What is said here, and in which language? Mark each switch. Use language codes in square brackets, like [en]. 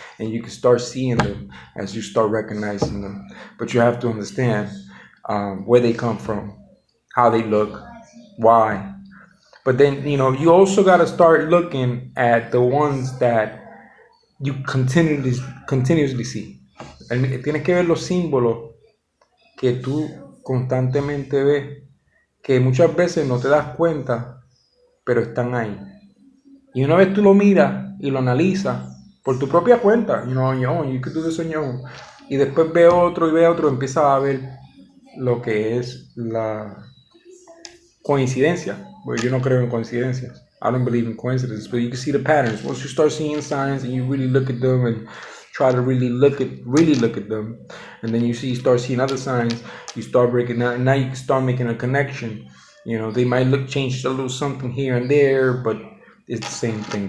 [en] And you can start seeing them as you start recognizing them. But you have to understand where they come from, how they look, why. But then, you also got to start looking at the ones that you continuously see. [es] Tienes que ver los símbolos que tú constantemente ves, que muchas veces no te das cuenta, pero están ahí. Y una vez tú lo miras y lo analizas por tu propia cuenta, [en] on your own, you could do this on your own. [es] Y después ve otro, empiezas a ver lo que es la coincidencia. Well, yo no creo en coincidencias. [en] I don't believe in coincidences, but you can see the patterns. Once you start seeing signs and you really look at them and try to really look at them, and then you start seeing other signs, you start breaking down, and now you can start making a connection. They might change a little something here and there, but it's the same thing.